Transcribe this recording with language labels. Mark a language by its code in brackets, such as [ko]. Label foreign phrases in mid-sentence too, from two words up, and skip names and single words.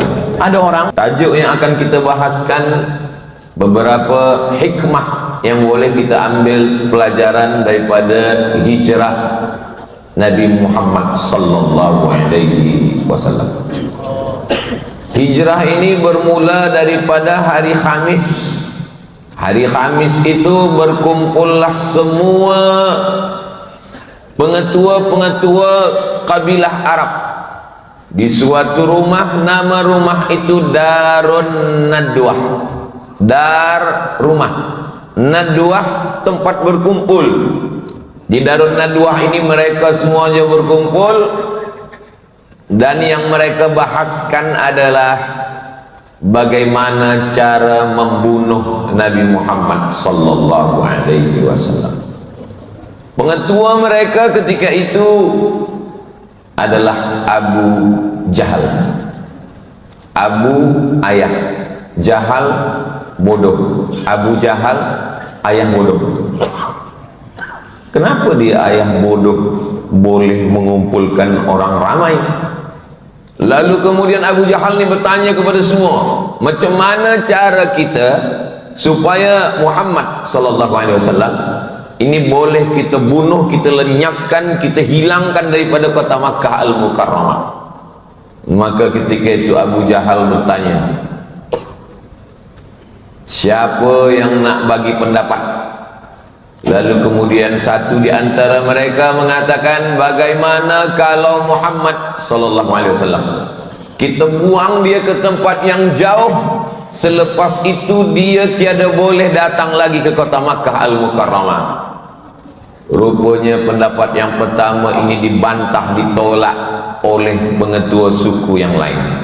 [ms] Ada orang, tajuk yang akan kita bahaskan, beberapa hikmah yang boleh kita ambil pelajaran daripada hijrah Nabi Muhammad [ar] صلى الله عليه وسلم. [ms] Hijrah ini bermula daripada hari Khamis. Hari Khamis itu berkumpullah semua pengetua-pengetua kabilah Arab di suatu rumah. Nama rumah itu Darun Nadwah. Dar rumah, Nadwah tempat berkumpul. Di Darun Nadwah ini mereka semuanya berkumpul, dan yang mereka bahaskan adalah bagaimana cara membunuh Nabi Muhammad [ar] صلى الله عليه وسلم. [ms] Pengetua mereka ketika itu adalah Abu Jahal. Abu ayah, Jahal bodoh. Abu Jahal ayah bodoh. Kenapa dia ayah bodoh boleh mengumpulkan orang ramai? Lalu kemudian Abu Jahal ni bertanya kepada semua, macam mana cara kita supaya Muhammad [ar] صلى الله عليه وسلم [ms] ini boleh kita bunuh, kita lenyapkan, kita hilangkan daripada kota Makkah Al-Mukarramah. Maka ketika itu Abu Jahal bertanya, siapa yang nak bagi pendapat? Lalu kemudian satu di antara mereka mengatakan, bagaimana kalau Muhammad [ar] صلى الله عليه وسلم [ms] kita buang dia ke tempat yang jauh, selepas itu dia tiada boleh datang lagi ke kota Makkah Al-Mukarramah. Rupanya pendapat yang pertama ini dibantah, ditolak oleh pengetua suku yang lain.